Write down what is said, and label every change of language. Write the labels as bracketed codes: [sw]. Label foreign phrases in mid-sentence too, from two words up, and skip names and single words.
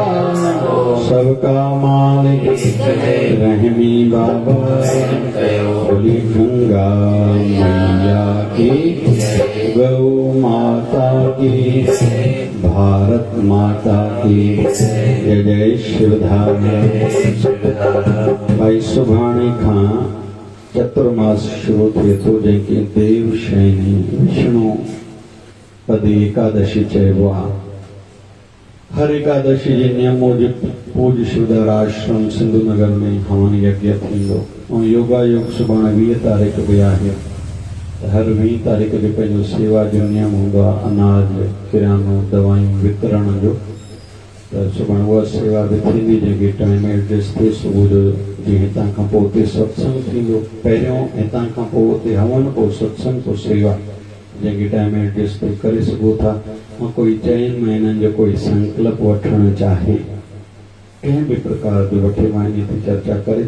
[hi] सबका मालिक रहमी बाबा बोली गंगा मैया की गौ माता की भारत माता की जय [sd] जय शिवधारा भाई सुभाणे खां चतुर्मास शुरू थिए थो जंहिंखे देव शयनी विष्णु पदी एकादशी चइबो आहे हर एकादशी जे नियम मूजिब पूज्य शिवधारा आश्रम सिंधु नगर में हवन यज्ञ थींदो ऐं योगा योग सुभाणे 20 तारीख़ बि आहे हर 20 तारीख़ जो पंहिंजो सेवा जो नियम हूंदो आहे अनाज किरानो दवायूं वितरण जो त सुभाणे उहा सेवा बि थींदी जंहिंखे [en] time adjust [sd] थिए सुबुह जो जीअं हितां खां पोइ उते सत्संग थींदो पहिरियों हितां खां पोइ उते हवन पोइ सत्संग पोइ सेवा जंहिंखे [en] time adjust [sd] करे सघो था ऐं कोई 4 महीननि जो कोई संकल्प वठणु चाहे कंहिं बि प्रकार जो वठे मां इन ते चर्चा करे